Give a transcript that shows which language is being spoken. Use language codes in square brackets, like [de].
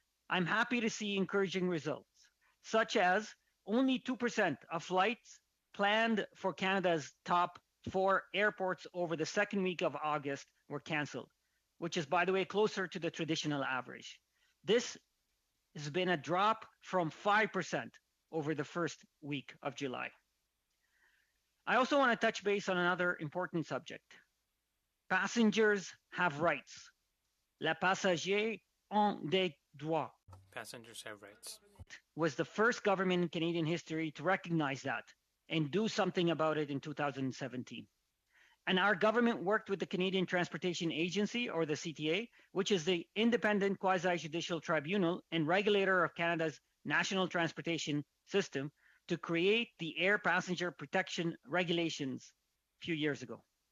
[en] I'm happy to see encouraging results, such as only 2% of flights planned for Canada's top 4 airports over the second week of August were cancelled, which is, by the way, closer to the traditional average. This has been a drop from 5% over the first week of July. I also want to touch base on another important subject. Passengers have rights. [fr] Les passagers ont des droits. [en] Passengers have rights. Was the first government in Canadian history to recognize that and do something about it in 2017. And our government worked with the Canadian Transportation Agency, or the CTA, which is the independent quasi-judicial tribunal and regulator of Canada's national transportation system, to create the Air Passenger Protection Regulations a few years ago.